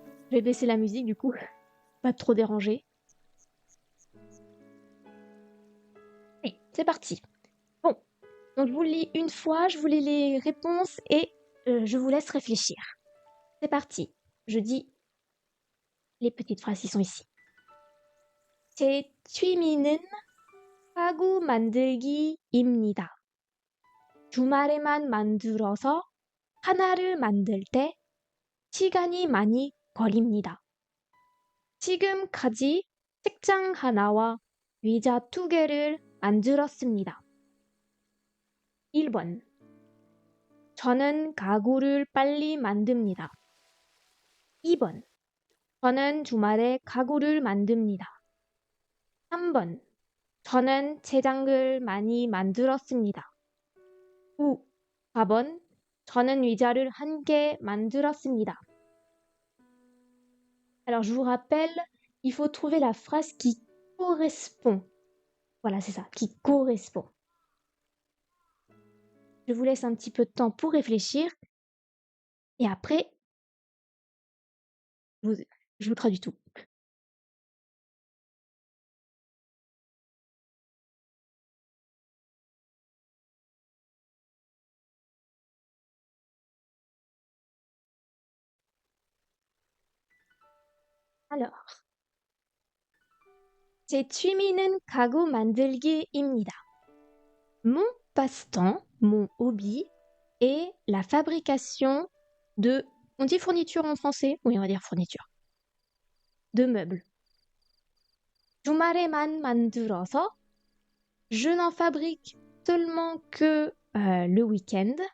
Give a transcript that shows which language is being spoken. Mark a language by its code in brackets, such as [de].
[fr] Je vais baisser la musique du coup, pas trop déranger. Et c'est parti. Bon, donc je vous le lis une fois, je vous lis les réponses et je vous laisse réfléchir. C'est parti. Je dis les petites phrases qui sont ici. [ko] 제 취미는 가구 만들기입니다. 주말에만 만들어서 하나를 만들 때 시간이 많이 걸립니다. 지금까지 책장 하나와 의자 2개를 만들었습니다. 1번. 저는 가구를 빨리 만듭니다. 2번. 저는 주말에 가구를 만듭니다. 3번. 저는 채장을 많이 만들었습니다. 4번. 저는 의자를 1개 만들었습니다. [fr] Alors, je vous rappelle, il faut trouver la phrase qui correspond. Voilà, c'est ça, qui correspond. Je vous laisse un petit peu de temps pour réfléchir. Et après, je vous traduis tout. Alors, [ko] 제 취미는 가구 만들기입니다. [fr] Mon passe-temps, mon hobby, est la fabrication de... On dit fourniture en français? Oui, on va dire fourniture. De meubles. [ko] 주말에만 만들어서, [fr] je n'en fabrique seulement que le week-end.